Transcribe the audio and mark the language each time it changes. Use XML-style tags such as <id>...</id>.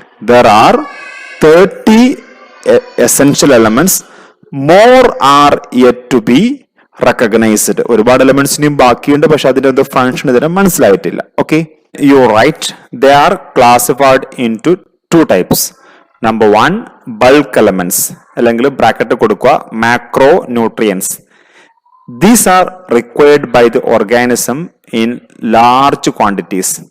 <en>There are 30 essential elements. More are yet to be recognized.</en> <ml>ഒരുപാട് elements ഇനിയും ബാക്കിയുണ്ട്, പക്ഷെ അതിന്റെ ഫങ്ഷൻ ഇതിനെ മനസ്സിലായിട്ടില്ല.</ml> <en>Okay, you write they are classified into 2 types. Number 1, bulk elements,</en> <ml>അല്ലെങ്കിൽ ബ്രാക്കറ്റ് കൊടുക്കുക</ml> <en>Macro nutrients. These are required by the organism in large quantities.</en>